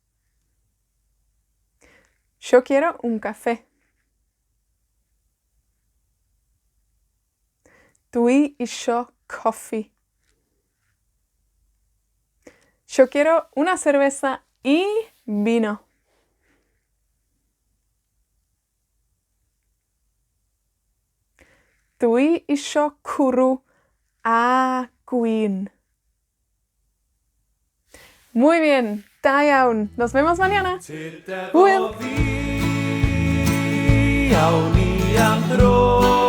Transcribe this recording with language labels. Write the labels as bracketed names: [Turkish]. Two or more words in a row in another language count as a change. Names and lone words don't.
[Spanish] Yo quiero un café. [Welsh] Dwi isho coffee. [Spanish] Yo quiero una cerveza y vino. [Welsh] Dwi isho cwrw a gwin. [Spanish] Muy bien, [Welsh] da iawn. [Spanish] Nos vemos mañana. [Welsh] Tyd Hwyl. efo fi, awn ni am dro.